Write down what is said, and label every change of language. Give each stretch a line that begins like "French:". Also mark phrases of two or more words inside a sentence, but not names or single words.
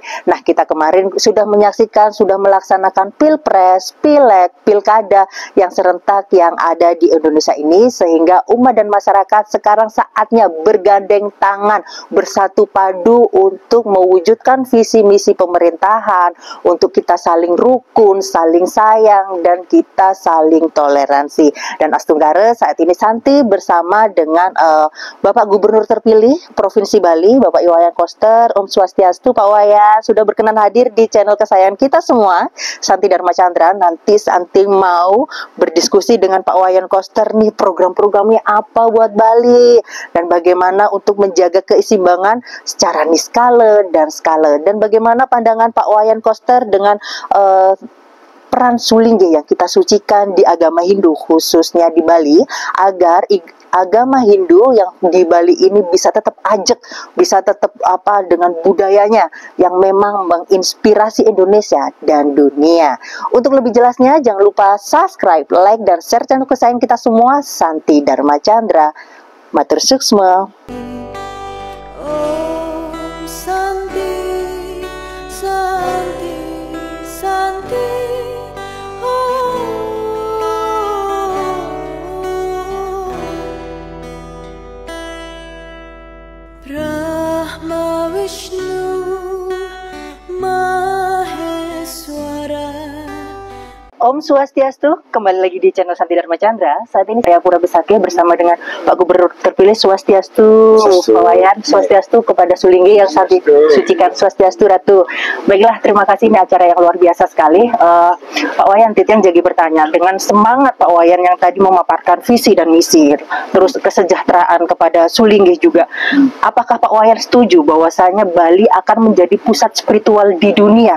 Indonesian: Nah, kita kemarin sudah menyaksikan, sudah melaksanakan Pilpres, Pileg, Pilkada yang serentak yang ada di Indonesia ini, sehingga umat dan masyarakat sekarang saatnya bergandeng tangan, bersatu padu untuk mewujudkan visi misi pemerintahan, untuk kita saling rukun, saling sayang, dan kita saling toleransi. Dan Astunggara, saat ini Santi bersama dengan Bapak Gubernur terpilih Provinsi Bali, Bapak Iwayan Koster.
Balinese: Om Swastiastu, Pak Wayan,
Indonesian: sudah berkenan hadir di channel kesayangan kita semua, Santi Dharma Chandra. Nanti Santi mau berdiskusi dengan Pak Wayan Koster nih, program-programnya apa buat Bali, dan bagaimana untuk menjaga keseimbangan secara niskala dan skala, dan bagaimana pandangan Pak Wayan Koster dengan peran sulingge yang kita sucikan di agama Hindu, khususnya di Bali, agar agama Hindu yang di Bali ini bisa tetap ajak, bisa tetap dengan budayanya yang memang menginspirasi Indonesia dan dunia. Untuk lebih jelasnya, jangan lupa subscribe, like, dan share channel kesayangan kita semua, Santi Dharma Chandra.
Balinese: Matur suksma.
Sanskrit: Om Santi, Santi, Santi. Brahma Vishnu Maheswara.
Balinese: Om Swastiastu,
Indonesian: kembali lagi di channel Santi Dharma Chandra. Saat ini saya Pura Besake bersama dengan Pak Gubernur terpilih. Swastiastu, Pak Wayan. Swastiastu kepada sulingge yang Santi sucikan. Swastiastu Ratu. Baiklah, terima kasih, ini acara yang luar biasa sekali. Pak Wayan, Titian jadi bertanya, dengan semangat Pak Wayan yang tadi memaparkan visi dan misi, terus kesejahteraan kepada sulingge juga, apakah Pak Wayan setuju bahwasanya Bali akan menjadi pusat spiritual di dunia?